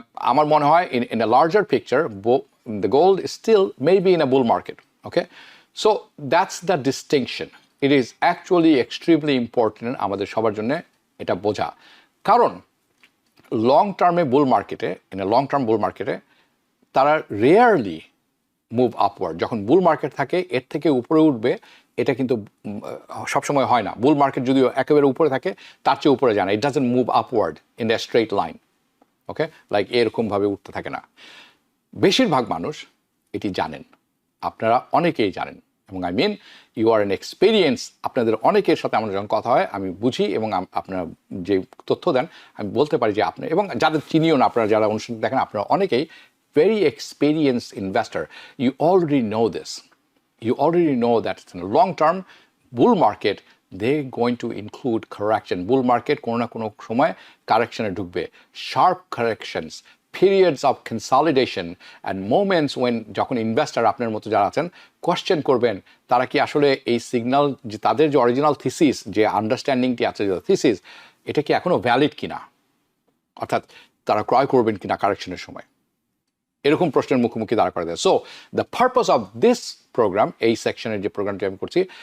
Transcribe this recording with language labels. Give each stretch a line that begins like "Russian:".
Bangla: আমার মনে হয়
English: in a larger picture, the gold is still maybe in a bull market. Okay, so that's the distinction. It is actually extremely important
Bangla: আমাদের সবার জন্য এটা বোঝা, কারণ লং টার্মে বুল মার্কেটে,
English: in a long term bull market,
Bangla: তারা রেয়ারলি মুভ আপওয়ার্ড। যখন বুল মার্কেট থাকে এর থেকে উপরে উঠবে, এটা কিন্তু সবসময় হয় না। বুল মার্কেট যদিও একেবারে উপরে থাকে, তার চেয়ে উপরে যায় না।
English: It doesn't move upward in the straight line.
Bangla: Okay, like এরকমভাবে উঠতে থাকে না। বেশিরভাগ মানুষ এটি জানেন, আপনারা অনেকেই জানেন, এবং
English: I mean you are an experience.
Bangla: আপনাদের অনেকের সাথে আমার যখন কথা হয় আমি বুঝি, এবং আপনারা যে তথ্য দেন আমি বলতে পারি যে আপনি, এবং যাদের চিনিও না, আপনারা যারা অনুষ্ঠান দেখেন, আপনারা অনেকেই
English: very experienced investor. You already know this. You already know that in a long-term bull market, they're going to include correction.
Bangla: Bull market কোনো না কোনো সময় correction-এ ঢুকবে.
English: Sharp corrections, periods of consolidation, and moments when
Bangla: যখন investor আপনার মতো যারা আছেন কোয়েশ্চেন করবেন তারা কি আসলে এই সিগন্যাল, যে তাদের যে অরিজিনাল থিসিস, যে আন্ডারস্ট্যান্ডিংটি আছে, যে থিসিস, এটা কি এখনও ভ্যালিড কিনা, অর্থাৎ তারা ক্রয় করবেন কিনা কারেকশনের সময়, এরকম প্রশ্নের মুখোমুখি দাঁড়া করে দেয়।
English: so the purpose of this program,
Bangla: এই সেকশনের যে প্রোগ্রামটি আমি করছি,